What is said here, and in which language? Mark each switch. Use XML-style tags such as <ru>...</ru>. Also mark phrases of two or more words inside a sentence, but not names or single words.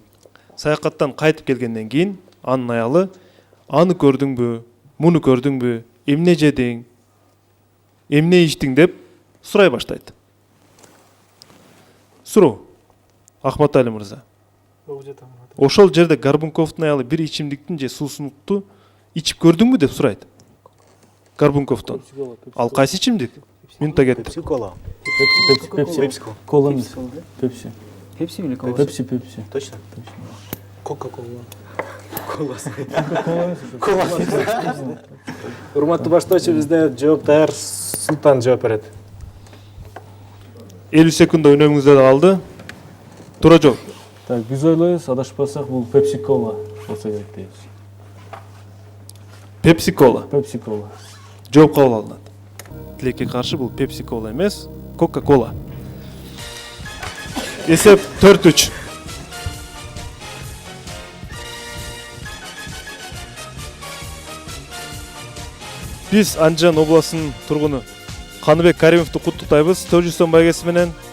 <ky>Саякаттан кайтып келгенден кийин анын аялы аны көрдүңбү, муну көрдүңбү, эмне жедиң, эмне ичтиң деп сурай баштайт. Суроо, Ахматали мырза. Ошол жерде Горбунковдун аялы бир ичимдиктин же суусундукту ичип көрдүңбү деп сурайт. Горбунковдон. Ал кайсы ичимдик? Минута кетти. Пепси кола. Пепси. Кола емес. Пепси. Пепси или кола? Пепси. Точно? Кока-кола. Урматтуу баштоочу, бизде жооп даяр. Султан жооп берет. 50 секунда өнөмүңүздө калды. Туура жооп. Так, биз ойлойбуз, адашпасак бул Пепси кола болсо керек дейбиз. Пепси кола. Пепси кола. Жооп кабыл алынат. Тилекке каршы бул Пепси кола эмес, Кока-кола. Эсеп 4-3. Биз Анжан областынын тургуну Каныбек Каримовду куттуктайбыз 400 сом байгеси менен.</ky>